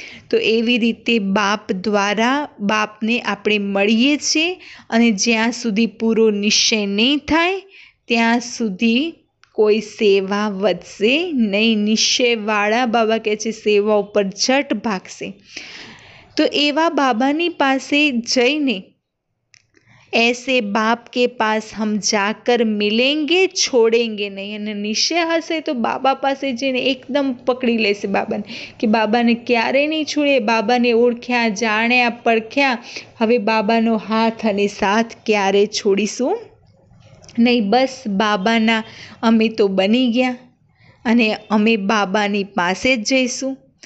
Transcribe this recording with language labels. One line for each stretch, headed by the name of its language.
Gujarati: તો એવી રીતે બાપ દ્વારા બાપને આપણે મળીએ છીએ અને જ્યાં સુધી પૂરો નિશ્ચય નહીં થાય ત્યાં સુધી કોઈ સેવા વધશે નહીં. નિશ્ચયવાળા બાબા કહે છે સેવા ઉપર ઝટ ભાગશે. તો એવા બાબાની પાસે જઈને
Hindi: ऐसे बाप के पास हम जाकर मिलेंगे, छोड़ेंगे नहीं.
Gujarati: અને નિશ્ચય હશે તો બાબા પાસે જઈને એકદમ પકડી લેશે બાબાને કે બાબાને ક્યારેય નહીં છોડે. બાબાને ઓળખ્યા, જાણ્યા, પરખ્યા. હવે બાબાનો હાથ અને સાથ ક્યારે છોડીશું નહીં. બસ બાબાના અમે તો બની ગયા અને અમે બાબાની પાસે જ જઈશું.